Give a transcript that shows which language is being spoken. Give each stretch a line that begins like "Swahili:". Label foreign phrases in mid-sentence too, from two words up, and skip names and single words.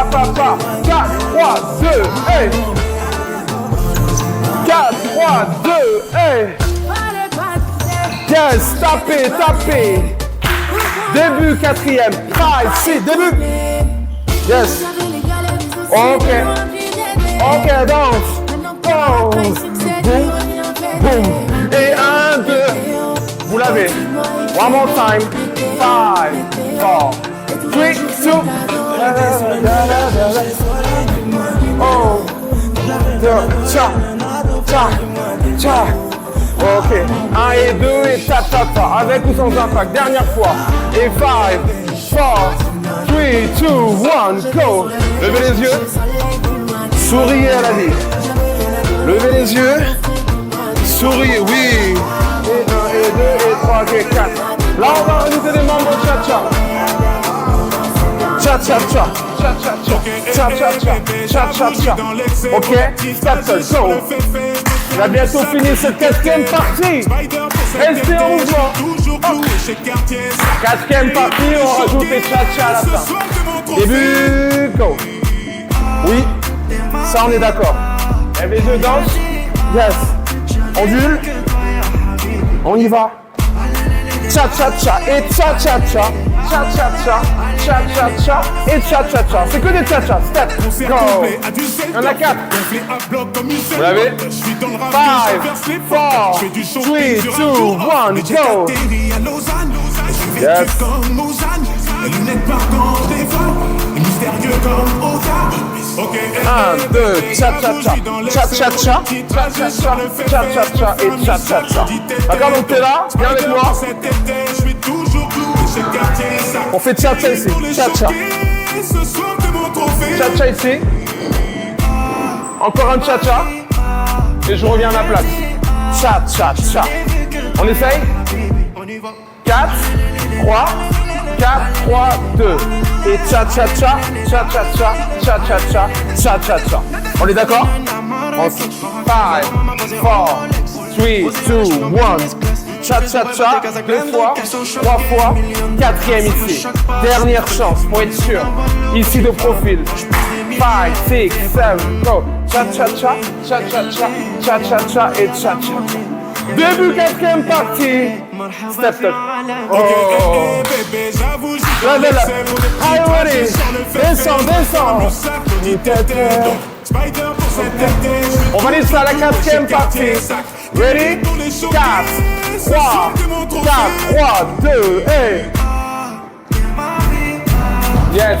French: 4, 3, 2, et 4, 3, 2, et yes, tapez. Début, quatrième. 5, 6, début. Yes. Ok. Ok, danse. Pause. Boum. Boum. Et 1, 2. Vous l'avez.
English: One more time. 5, 4, 3, 2. Oh. Tcha. Tcha. Tcha.
French: Ok. 1 et 2 et ta ta ta. Avec ou sans impact. Dernière fois. Et 5, 4, 3, 2, 1, go. Levez les yeux. Souriez à la vie. Levez les yeux. Souriez, oui. Et 1, et 2, et 3, et 4. Là, on va rajouter des membres cha-cha. Cha-cha-cha. Cha-cha-cha. Cha-cha-cha. Cha-cha-cha. Ok, stop, go. On a bientôt fini cette 4e partie. Restez en mouvement. 4e partie, on rajoute les cha-cha à la fin. Début, go. Oui, ça on est d'accord. Lève les yeux, danse. Yes. Ondule. On y va. Cha-cha-cha et cha-cha-cha. Cha-cha-cha. Cha-cha-cha et cha-cha-cha. C'est que des cha-cha.
English: Step. Go.
French: Il y en a 4. Vous l'avez? 5, 4, 3, 2, 1, go. Yes. 1, 2, cha-cha-cha, cha-cha-cha, cha-cha-cha, cha-cha-cha et cha-cha-cha. D'accord, donc t'es là, viens avec moi. On fait cha-cha ici, cha-cha. Cha-cha ici. Encore un cha-cha. Et je reviens à ma place. Cha-cha-cha. On essaye? 4, 3, 4, 3, 2. Et cha-cha-cha, cha-cha-cha, cha-cha-cha, cha-cha-cha. On est d'accord? 5, 4, 3, 2, 1. Cha-cha-cha, 2 fois, 3 fois, 4e ici. Dernière chance pour être sûr. Ici de profil. 5, 6, 7, go. Cha-cha-cha, cha-cha-cha, cha-cha-cha et cha-cha-cha. Début 4e partie. Step, step. Oh. Levez là.
English: Are you ready?
French: Descends, descends. On valide ça à la 4e partie. Ready? 4, 3, 2, et... Yes.